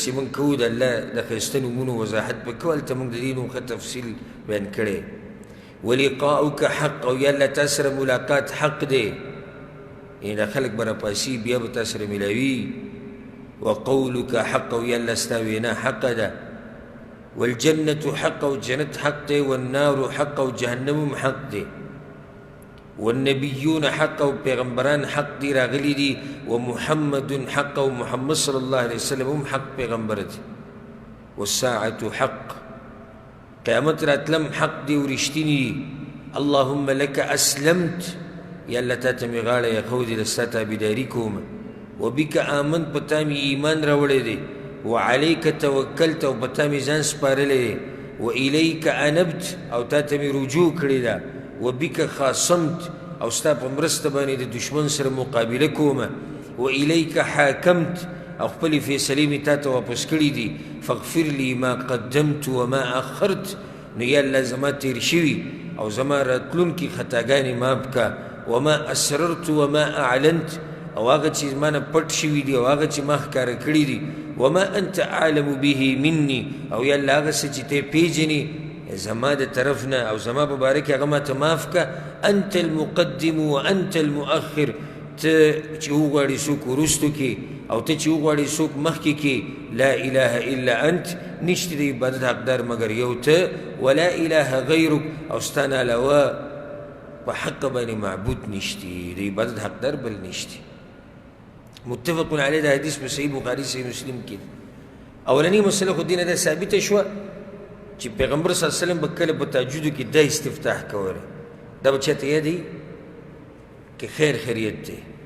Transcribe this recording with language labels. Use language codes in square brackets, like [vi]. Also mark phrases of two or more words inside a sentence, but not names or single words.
[ps] چې موږ کوو د الله د ښایسته نومونو وضاحت به کوو هلته موږ د دې نوم ښه تفصیل بیان کړی [ar] ولقاؤک حق [ps] او یا الله تا سره ملاقات حق دی یعنې دا خلک به راپاسي بیا به تا سره میلاوي [ar] وقولک حق [ps] او یا الله ستا وینا حقه ده [ar] والجنة حق [ps] او جنت حق دی [ar] والنار حق [ps] او جهنم حق دی [ar] والنبيون حق [ps] او پیغمبران حق دی راغلی دی [ar] ومحمد حق [ps] او محمد [ar] صلی الله علیه وسلم [ps] هم حق پیغمبر دی [ar] والساعة حق [ps] قیامت راتلم حق دی و رښتینی دی [ar] اللهم لك اسلمت [ps] یا الله تا ته مې غاړه ایښودې د ستا تابعداري کوم [ar] وبک آمنت [ps] په تا مې ایمان راوړی دی [ar] وعليك توکلت [ps] او په تا مې ځان سپارلی دی [ar] وإلیک انبت [ps] او تا ته مې رجوع کړې ده [ar] وبک خاصمت [ps] او ستا په مرسته باندې د دشمن سره مقابله کومه [ar] وإلیک حاکمت [ps] او خپلې فیصلې مې تا ته واپس کړي دي [ar] فاغفر لي ما قدمت وما أخرت [ps] نو یا الله زما تېر شوي او زما راتلونکي خطاګانې معاف که [ar] وما اسررت وما اعلنت [ps] او هغه چې ما نه پټ شوي دي او هغه چې ما ښکاره کړي دي [ar] وما انت اعلم به مني [ps] او یا الله هغه څه چې ته پیژنې زما د طرف نه او زما په باره کې هغه ما ته معاف که [ar] انت المقدم وانت المؤخر [ps] ته چې وغواړې څوک وروستو کې او ته چې وغواړې څوک مخکې کې [ar] لا اله الا انت [ps] نشته د عبادت حقدار مګر یو ته [ar] ولا اله غیرک [ps] او ستا نه علاوه په حق باندې معبود نشته د عبادت حقدار بل نشته [ar] متفق علیه [ps] دا حدیث په صحیح بخاري صحیح مسلم کې اولنی مسله خو دینه دا ثابته شوه چې پیغمبر [ar] صلی الله علیه وسلم [ps] به کله په تهجدو کې دا استفتاح کوله دا به چاته یادي که خیر خیریت دی